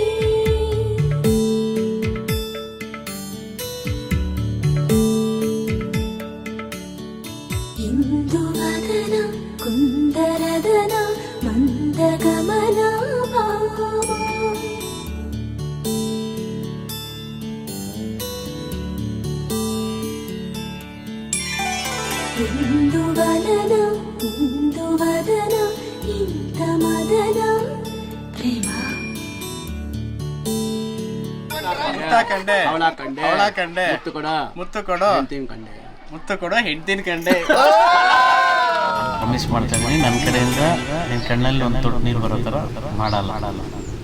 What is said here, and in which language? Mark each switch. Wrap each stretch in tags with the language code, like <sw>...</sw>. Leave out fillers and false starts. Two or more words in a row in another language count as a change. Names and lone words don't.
<te>ఇందువదన కుందరదన మందగమన భావ ఇందువలన ఇందువదన ఇంత మదన ప్రేమ</te> <kn>ಅವಳ ಕಂಡೆ ಮುತ್ತು ಕೊಡೋ ಹೆಂಡ್ತಿನ ಕಂಡೆ ಪ್ರಾಮಿಸ್ ಮಾಡ್ತಾ ಇದ್ದೀನಿ ನನ್ನ ಕಡೆಯಿಂದ ನಿನ್ನ ಕಣ್ಣಲ್ಲಿ ಒಂದು ತೊಟ್ಟು ನೀರು ಬರೋ ಥರ ಮಾಡಲ್ಲ.</kn>